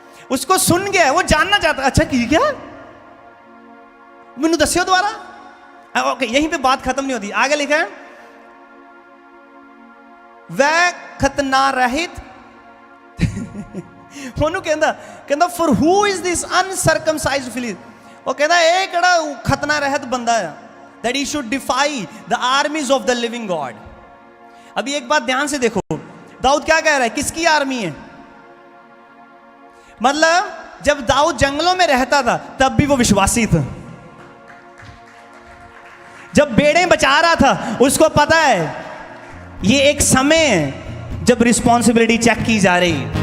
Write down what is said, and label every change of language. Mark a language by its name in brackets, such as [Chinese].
[Hindi] उसको सुन गया, वो जानना चाहता। [Punjabi] अच्छा की क्या, मैनू दस्यो दोबारा। [Hindi] ओके, यहीं पे बात खत्म नहीं होती, आगे लिखा है वह खतना रहित [Punjabi] ਉਹਨੂੰ ਕਹਿੰਦਾ [English] For who is this uncircumcised Philistine. [Hindi] वो कहता है एक खतना रहित बंदा है, [English] that he should defy the armies of the living God। [Hindi] अभी एक बात ध्यान से देखो, दाऊद क्या कह रहा है? किसकी आर्मी है? मतलब जब दाऊद जंगलों में रहता था तब भी वो विश्वासी था। जब भेड़ें बचा रहा था उसको पता है ये एक समय है जब रिस्पॉन्सिबिलिटी चेक की जा रही।